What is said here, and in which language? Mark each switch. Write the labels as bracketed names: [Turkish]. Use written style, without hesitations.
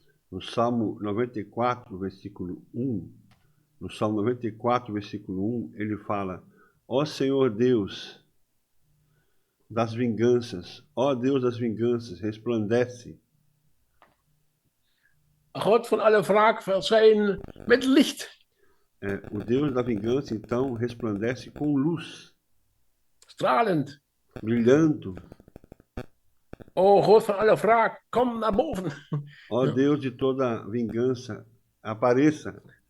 [Portuguese] No Salmo 94, versículo 1, no Salmo 94, versículo 1, ele fala: ó Senhor Deus das vinganças, ó Deus das vinganças, resplandece. [Dutch] God van alle wraak verschijn met licht. [Portuguese] O Deus da vingança, então, resplandece com luz. [Dutch] Stralend. [Portuguese] Brilhando. [Dutch] O God van alle wraak, kom naar boven. [Portuguese] Ó Deus de toda vingança, apareça.